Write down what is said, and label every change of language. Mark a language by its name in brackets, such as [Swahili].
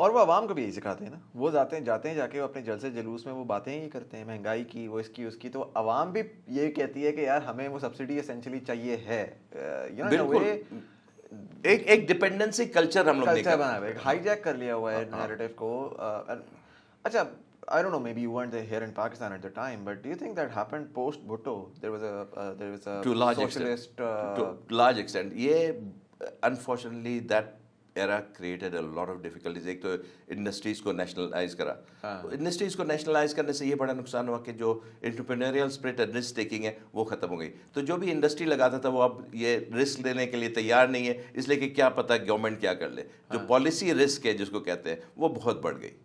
[Urdu] اور وہ عوام کو بھی یہی سکھاتے ہیں نا, وہ جاتے ہیں جا کے وہ اپنے جلسے جلوس میں وہ باتیں ہی کرتے ہیں مہنگائی کی, وہ اس کی, تو عوام بھی یہ کہتی ہے کہ یار ہمیں وہ سبسڈی اسینشلی چاہیے ہے. بالکل ایک ڈپینڈنسی کلچر ہم لوگ نے بنا ہوا ہے, ہائی جیک کر لیا ہوا ہے نیریٹو کو. [English] اچھا, I don't know, maybe you weren't here in Pakistan at the time, but do you think that happened post Bhutto? There was a to large socialist extent, to large extent. Yeah, unfortunately that era created a lot of difficulties. [Urdu] ایک تو industries کو nationalize کرا, industries کو nationalize کرنے سے یہ بڑا نقصان ہوا کہ جو انٹرپرینوریل اسپرٹ اور رسک ٹیکنگ ہے وہ ختم ہو گئی. تو جو بھی انڈسٹری لگاتا تھا وہ اب یہ رسک لینے کے لیے تیار نہیں ہے, اس لیے کہ کیا پتہ گورنمنٹ کیا کر لے. جو پالیسی رسک ہے جس کو کہتے ہیں وہ بہت بڑھ گئی.